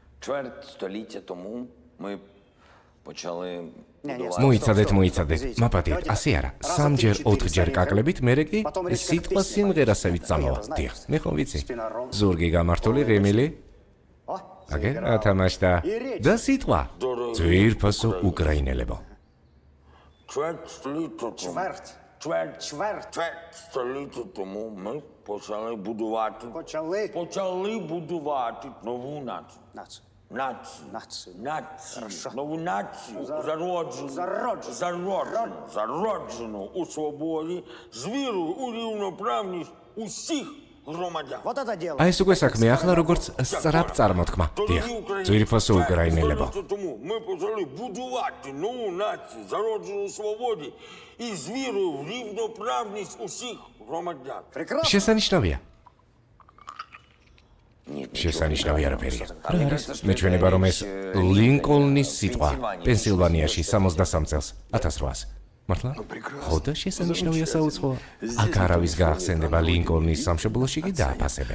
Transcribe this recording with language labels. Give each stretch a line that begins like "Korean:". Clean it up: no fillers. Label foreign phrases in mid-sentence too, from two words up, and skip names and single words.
Georgian: მოიცადეთ, მაპატიეთ, ასე არა. 3-ჯერ 4-ჯერ კაკლებით, მერე კი სიტყვა სიმღერასავით წამოვა. დიახ, მე ხომ ვიცი. ზურგი გამართული, რემილი. აგე, ათამაშდა. და სიტყვა. ძვირფასო უკრაინელებო.
Ukrainian: Čvrt stolіття тому ми почали будувати нову націю. Нову націю, зароджену у свободі, з вірою у рівноправність усіх громадян.
Georgian: აი ეს უკვე საქმე ახლა როგორც სწრაფ წარმოთქმა. დიახ, ძვირფასო უკრაინელებო.
Ukrainian: Тому ми почали будувати нову націю, зароджену у свободі і з вірою в рівноправність усіх громадян.
Georgian: შესანიშნავია. შესანიშნავი არაფერია. მეჩვენება რომ ეს ლინკოლნის სიტყვა პენსილვანიაში 63 წელს 1800. მართლა? ხო და შესანიშნავია საუცხოა. აქ არავის გაახსენდება ლინკოლნის სამშობლოში კი დააფასებენ.